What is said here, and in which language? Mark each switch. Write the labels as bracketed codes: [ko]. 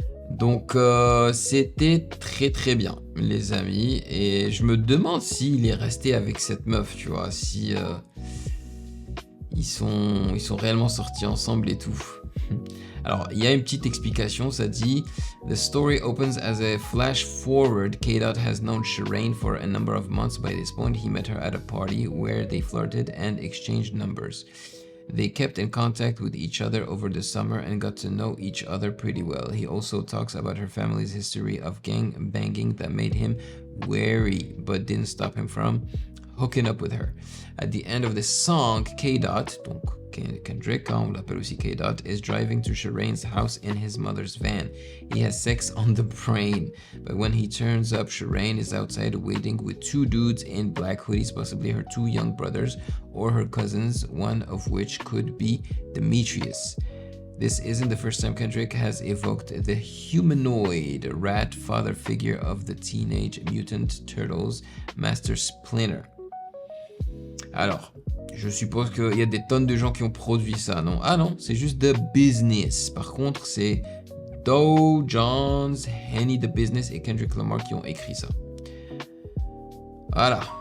[fr] Donc, c'était très très bien, les amis. Et je me demande s'il est resté avec cette meuf, tu vois. Si ils sont réellement sortis ensemble et tout. Alors, il y a une petite explication, ça dit « [en] The story opens as a flash forward. K-Dot has known Sherane for a number of months. By this point, he met her at a party where they flirted and exchanged numbers. They kept in contact with each other over the summer and got to know each other pretty well. He also talks about her family's history of gang banging that made him wary but didn't stop him from hooking up with her. At the end of the song, K-Dot, [fr] donc Kendrick, on l'appelle aussi K-Dot, [en] is driving to Shirane's house in his mother's van. He has sex on the brain, but when he turns up, Shirane is outside waiting with two dudes in black hoodies, possibly her two young brothers or her cousins, one of which could be Demetrius. This isn't the first time Kendrick has evoked the humanoid rat father figure of the Teenage Mutant Turtles, Master Splinter. [fr] Alors, je suppose qu'il y a des tonnes de gens qui ont produit ça, non? Ah non, c'est juste The Business. Par contre, c'est Doe Jones, Henny The Business et Kendrick Lamar qui ont écrit ça. Voilà.